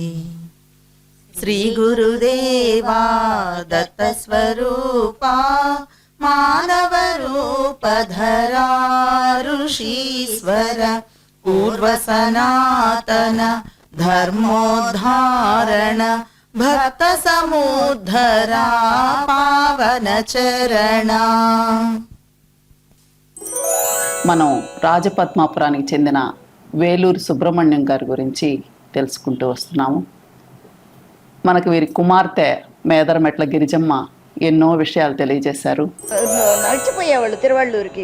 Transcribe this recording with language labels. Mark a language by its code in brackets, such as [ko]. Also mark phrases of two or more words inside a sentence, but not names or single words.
[sa] श्रीगुरुदेवा दत्तस्वरूपा मानवरूपधरा ऋषीश्वर पूर्वसनातन धर्मोद्धारण भक्त समुद्धरा पावन चरण। [te] మనం రాజపద్మాపురానికి చెందిన వేలూరు సుబ్రహ్మణ్యం గారి గురించి తెలుసుకుంటూ వస్తున్నాము. మనకు వీరి కుమార్తె మేదరమెట్ల గిరిజమ్మ ఎన్నో విషయాలు తెలియజేశారు. నడిచిపోయేవాళ్ళు తిరువళ్ళూరికి.